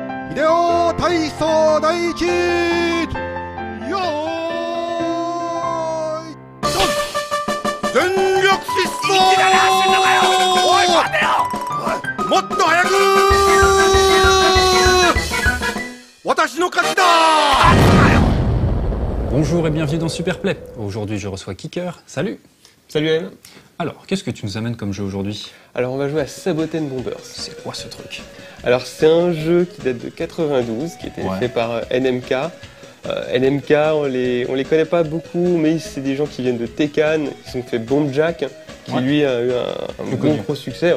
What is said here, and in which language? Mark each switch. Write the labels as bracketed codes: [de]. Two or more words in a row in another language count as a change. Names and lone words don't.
[ja] 秀体操第一よーいドン全力疾走いきなり走んのかよおい待てよもっと早く私の勝ちだ [fr] Bonjour et bienvenue dans Superplay. Aujourd'hui je reçois Kicker. Salut. Salut M. Alors, qu'est-ce que tu nous amènes comme jeu aujourd'hui? Alors on va jouer à Saboten Bombers. C'est quoi ce truc? Alors c'est un jeu qui date de 92, qui était fait par NMK. NMK, on les connaît pas beaucoup, mais c'est des gens qui viennent de Tekken, qui ont fait Bomb Jack, qui lui a eu un gros succès.